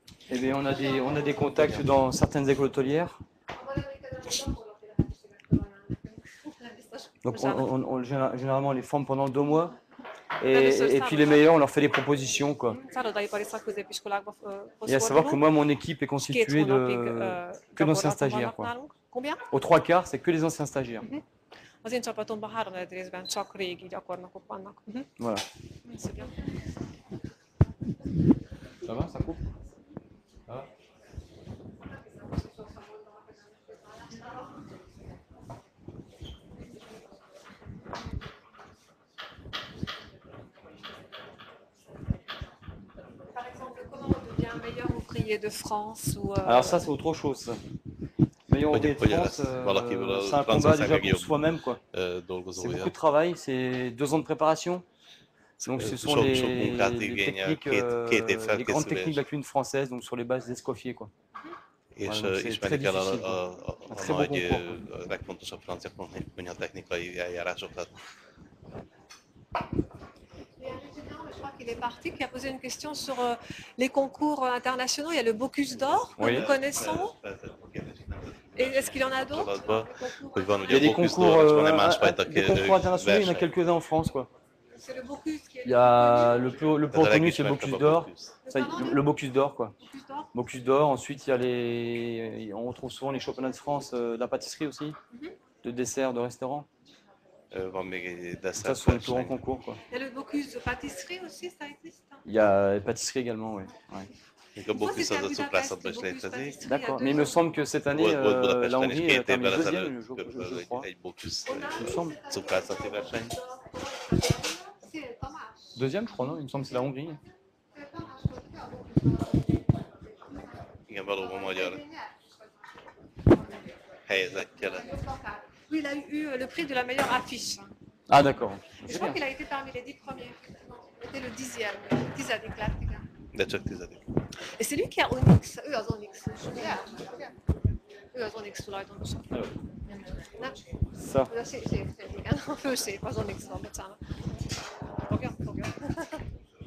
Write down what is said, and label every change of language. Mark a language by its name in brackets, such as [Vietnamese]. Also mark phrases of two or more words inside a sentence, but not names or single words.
[French] Eh bien, on a des contacts dans certaines écoles hôtelières. Donc, généralement, on les forme pendant 2 mois. Et puis les meilleurs, on leur fait des propositions, quoi. [Hungarian] Szállodaipari szakközépiskolákba [French] Et à savoir que moi, mon équipe est constituée que d'anciens stagiaires, quoi. Combien? Aux 3 quarts, c'est que les anciens stagiaires. [Hungarian] Az én csapatomban 3/4 részben csak régi gyakornokok vannak. [French] Voilà. C'est bien. Ça va, ça coupe? Ça va? Par exemple, comment on devient meilleur ouvrier de France ou Alors ça, c'est autre chose, ça. Meilleur ouvrier de France, c'est un combat déjà pour soi-même, quoi. C'est [Hungarian] dolgozója. [French] beaucoup de travail, c'est 2 ans de préparation. Donc ce sont [Hungarian] Sok [French] les [Hungarian] munkát igényel, [French] techniques, [Hungarian] két év [French] les grandes techniques de [Hungarian] felkészülés, [French] la cuisine française, donc sur les bases d'Escoffier, quoi. [Hungarian] és [French] Voilà, donc c'est [Hungarian] ismerni [French] très [Hungarian] kell [French] difficile, [Hungarian] a [French] très beau [Hungarian] nagy, [French] concours. [Hungarian] a legfontosabb francia konyhatechnikai eljárásokat. [French] Il y a un étudiant, mais je crois qu'il est parti, qui a posé une question sur les concours internationaux. Il y a le Bocuse d'Or que Oui. nous connaissons. Et est-ce qu'il y en a d'autres? [Hungarian] Kapcsolatban, hogy van [French] Il y [Hungarian] ugye [French] a [Hungarian] a [French] des [Hungarian] Bocuse [French] concours, [Hungarian] d'Or, és van egy másfajta [French] des concours internationaux, il y en a [Hungarian] verseny. [French] quelques-uns en France, quoi. C'est le Bocuse qui est Il y a le plus [Hungarian] Ez a [French] reconnu, c'est le [Hungarian] legismertebb [French] Bocuse [Hungarian] a [French] d'Or. [Hungarian] Bocuse. [French] Ça, le Bocuse d'Or, quoi. Bocuse d'Or. Bocuse d'Or. Ensuite, il y a on retrouve souvent les championnats de France de la pâtisserie aussi, de dessert, de restaurant. [Hungarian] Van még egy [French] Ça, ce [Hungarian] desszert [French] sont les plus grands [Hungarian] verseny. [French] concours, quoi. Il y a le Bocuse de pâtisserie aussi, ça existe. Il y a la pâtisserie également, oui. Ouais. [Hungarian] Még a Bocuse az a cukrászatban is [French] Bocuse [Hungarian] létezik. [French] pâtisserie, D'accord. il y Mais a il 2 me ans. semble que cette année, [Hungarian] Volt [French] la [Hungarian] Budapesten is [French] Hongrie [Hungarian] 2 [French] a terminé [Hungarian] évvel [French] deuxième, [Hungarian] ezelőtt [French] je [Hungarian] körülbelül [French] crois. [Hungarian] egy Bocuse [French] Il me semble. cukrászati verseny. C'est Thomas. Deuxième, je crois, non? Il me semble que c'est la Hongrie. C'est Thomas. [Hungarian] Igen, valóban magyar helyezettje lett. [French] Oui, il a eu le prix de la meilleure affiche. Ah, d'accord. Et je crois qu'il a été parmi les 10 premiers. Il était le 10e, [Hungarian] tizedik lett, igen. De csak 10. [French] Et c'est lui qui a Onyx, [Hungarian] ő az Onyx. Ő az Onyx tulajdonosa. Nem? [French] Ça. [Hungarian] Ő a szép, igen. A főszép az Onyx van, bocsánat. Fogja?